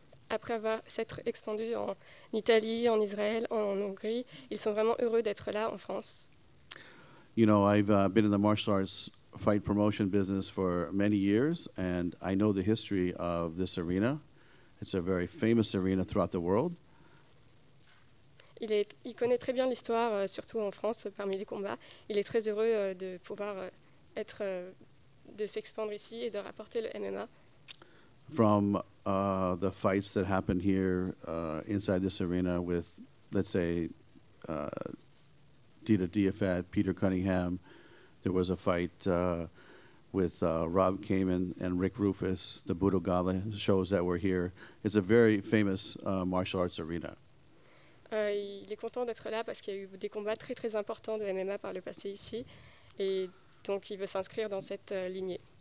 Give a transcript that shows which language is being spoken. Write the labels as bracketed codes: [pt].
[fr] Après s'être expandu en Italie, en Israël, en Hongrie, ils sont vraiment heureux d'être là en France. [en] You know, I've been in the martial arts fight promotion business for many years, and I know the history of this arena. It's a very famous arena throughout the world. [fr] Il connaît très bien l'histoire, surtout en France, parmi les combats. Il est très heureux de pouvoir de s'expandre ici et de rapporter le MMA. [en] From the fights that happened here inside this arena with, let's say, Dita Diafat, Peter Cunningham. There was a fight with Rob Kamen and Rick Rufus, the Budo Gala shows that were here. It's a very famous martial arts arena. [fr] Il est content d'être là parce qu'il y a eu des combats très très importants de MMA par le passé ici, et donc il veut s'inscrire dans cette lignée.